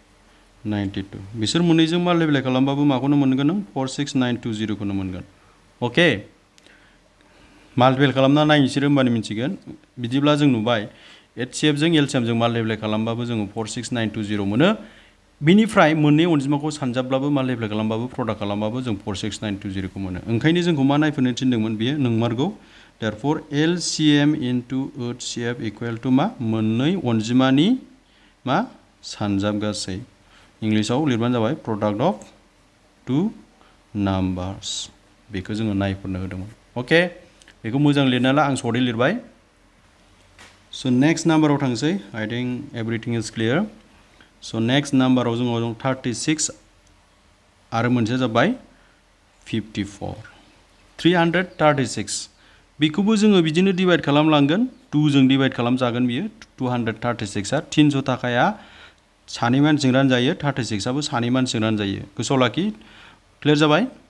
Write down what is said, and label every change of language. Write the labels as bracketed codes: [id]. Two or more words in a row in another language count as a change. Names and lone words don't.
[brx] 92 बिसोर मोननैजों माल्टिप्लाइ खालामबाबो माखौनो मोनगोन नों 46920 खौनो मोनगोन अके माल्टिप्लाइ खालामना नायनोसै होमबानो मिथिगोन बिदिब्ला जों नुबाय HCFजों LCMजों माल्टिप्लाइ खालामबाबो जोङो 46920 मोनो बिनिफ्राय मोननै अनजिमाखौ सानजाबब्लाबो माल्टिप्लाइ खालामबाबो प्रडाक्ट खालामबाबो जों 46920 खौ मोनो ओंखायनो जोंखौ मा नायफिननो थिनदोंमोन बेयो नंमारगौ [en] therefore LCM into HCF equal to [brx] मा मोननै अनजिमानि मा सानजाब गासै इंलिशाव लिरबानो जाबाय [en] product of 2 numbers [brx] बेखौ जोङो नायफिननो होदोंमोन अके बेखौ मोजां लिरना ला आं सर्टै लिरबाय [en] so next numberआव [brx] थांसै [en] I think everything is clear so next numberआव [brx] जोङो 36 आरो मोनसेया जाबाय 54 336 बेखौबो जोङो बिदिनो डिभाइड खालामलांगोन 2 जों डिभाइड खालामजागोन बियो 236 आ 300 थाखाया सानै मानसिजों रानजायो 36 आबो सानै मानसिजों रानजायो गोसोआव लाखि क्लियर जाबाय